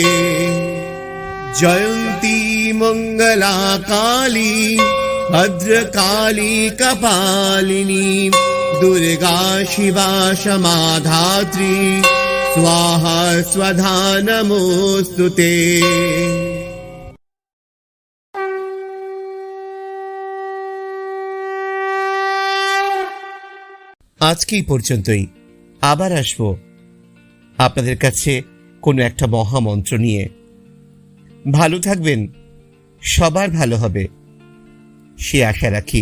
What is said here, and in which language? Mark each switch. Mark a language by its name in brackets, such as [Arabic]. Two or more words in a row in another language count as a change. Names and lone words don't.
[Sanskrit] जयन्ती मंगला काली भद्रकाली कपालिनी दुर्गा शिवा क्षमा धात्री स्वाहा स्वधा नमोस्तुते। [Bangla] আজকে এই পর্যন্তই। আবার আসবো আপনাদের কাছে কোনো একটা মহামন্ত্র নিয়ে। ভালো থাকবেন, সবার ভালো হবে সে আশা রাখি।